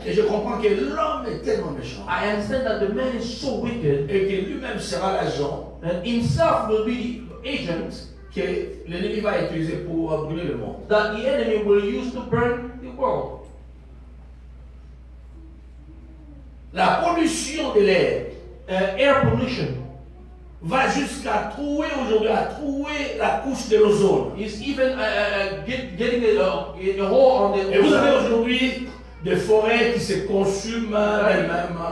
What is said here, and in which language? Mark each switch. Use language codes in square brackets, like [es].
[fr] et je comprends que l'homme est tellement méchant, [en] I understand that the man is so wicked [fr] et que lui-même sera l'agent [en] and himself will be the agent [fr] que l'ennemi va utiliser pour brûler le monde. [en] that the enemy will use to burn the world. [fr] La pollution de l'air [en] Air pollution [fr] va jusqu'à trouer aujourd'hui, à trouer la couche de l'ozone. [en] is even getting a hole on the [fr] Et vous avez aujourd'hui des forêts qui se consument elles-mêmes